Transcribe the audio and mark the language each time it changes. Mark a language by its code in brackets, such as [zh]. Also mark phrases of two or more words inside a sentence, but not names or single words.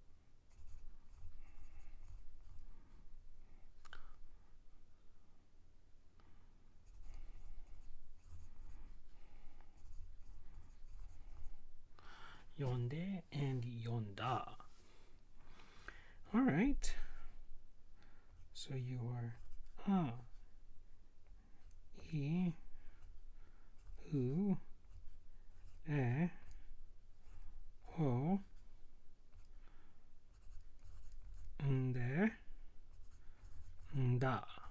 [en] Yonde and Yonda. All right. So you are a, e, u, e, o, nde, nda.